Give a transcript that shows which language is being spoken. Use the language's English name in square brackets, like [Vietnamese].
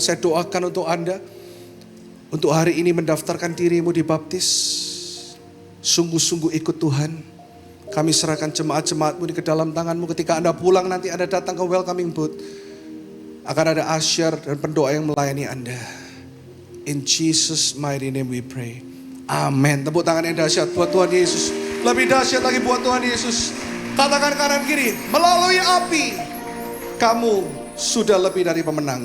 [Indonesian] Saya doakan untuk Anda. Untuk hari ini mendaftarkan dirimu dibaptis. Sungguh-sungguh ikut Tuhan. Kami serahkan jemaat-jemaatmu ke dalam tanganmu. Ketika Anda pulang nanti Anda datang ke welcoming booth. Akan ada usher dan pendoa yang melayani Anda. [English] In Jesus mighty name we pray. [Indonesian] Amin. Tepuk tangan yang dahsyat buat Tuhan Yesus. Lebih dahsyat lagi buat Tuhan Yesus. Katakan kanan kiri. Melalui api, kamu sudah lebih dari pemenang.